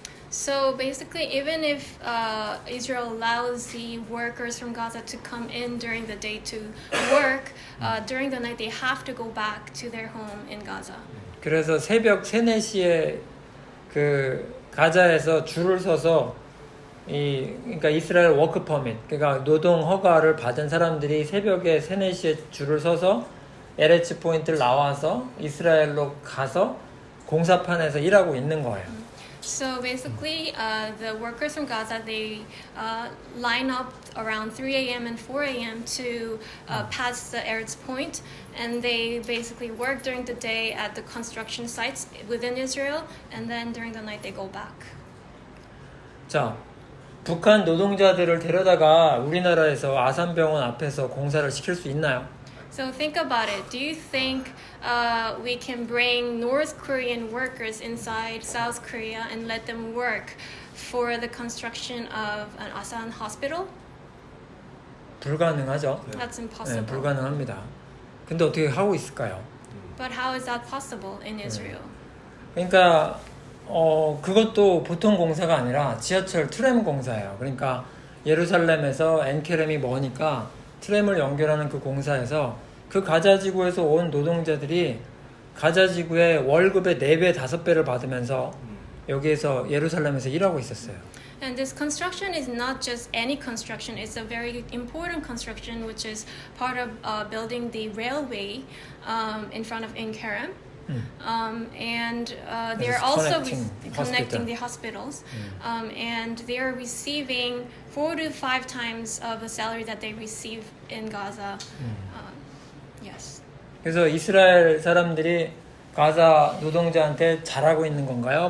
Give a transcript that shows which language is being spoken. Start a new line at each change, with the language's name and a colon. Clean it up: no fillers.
English: So basically, even if Israel allows the workers from Gaza to come in during the day to work, during the night they have to go back to their home in Gaza.
Korean: 그래서 새벽 3, 4시에 그 가자에서 줄을 서서 그러니까 이스라엘 워크 퍼밋, 그러니까 노동 허가를 받은 사람들이 새벽에 3, 4시에 줄을 서서 LH 포인트를 나와서 이스라엘로 가서 공사판에서 일하고 있는 거예요.
English: So basically, the workers from Gaza, they line up around 3 a.m. and 4 a.m. to pass the Eretz Point, and they basically work during the day at the construction sites within Israel, and then during the night they go back.
Korean: 자, 북한 노동자들을 데려다가 우리나라에서 아산병원 앞에서 공사를 시킬 수 있나요?
English: So think about it. Do you think we can bring North Korean workers inside South Korea and let them work for the construction of an Asan hospital?
Korean: 불가능하죠.
English: That's
Korean: 네,
English: impossible.
Korean: 불가능합니다. 근데 어떻게 하고 있을까요?
English: But how is that possible in Israel?
Korean: 그러니까 그것도 보통 공사가 아니라 지하철 트램 공사예요. 그러니까 예루살렘에서 엔케렘이 머니까 트램을 연결하는 그 공사에서 그 가자지구에서 온 노동자들이 가자지구의 월급의 4배, 5배를 받으면서 여기에서 예루살렘에서 일하고 있었어요.
English: And this construction is not just any construction. It's a very important construction, which is part of building the railway in front of Inkerem. And they're also connecting the hospitals. And they are receiving 4 to 5 times of the salary that they receive in Gaza. Yes.
Korean: 그래서 이스라엘 사람들이 가자 노동자한테 잘하고 있는 건가요?